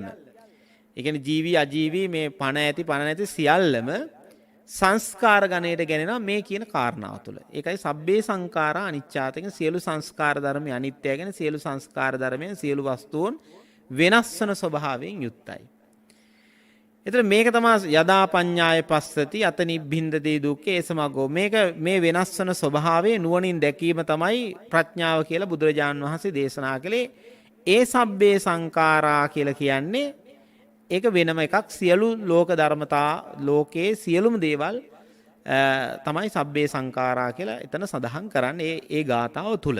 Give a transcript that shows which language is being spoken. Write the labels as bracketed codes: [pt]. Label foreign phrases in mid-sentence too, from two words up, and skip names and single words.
[si] ඒ කියන්නේ ජීවි අජීවි මේ පණ ඇති පණ නැති සියල්ලම සංස්කාර ගණයට ගැනෙනවා මේ කියන කාරණාව තුළ. ඒකයි [pi] සබ්බේ සංඛාරා අනිච්චාතක [si] සියලු සංස්කාර ධර්ම අනිත්‍යය ගැන සියලු සංස්කාර ධර්මයන් සියලු වස්තුන් වෙනස් වන ස්වභාවයෙන් යුක්තයි. එතන මේක තමයි [pi] යදා පඤ්ඤාය පස්සති අත නිබ්බින්දති දුක්ඛේ සමග්ගෝ. [si] මේක මේ වෙනස් වන ස්වභාවයේ නුවණින් දැකීම තමයි ප්‍රඥාව කියලා බුදුරජාණන් වහන්සේ දේශනා කළේ. ඒ [pi] සබ්බේ සංඛාරා [si] කියලා කියන්නේ ඒක වෙනම එකක්. සියලු ලෝක ධර්මතා ලෝකයේ සියලුම දේවල් තමයි [pi] සබ්බේ සංඛාරා [si] කියලා එතන සඳහන් කරන්නේ ඒ ගාථාව තුල.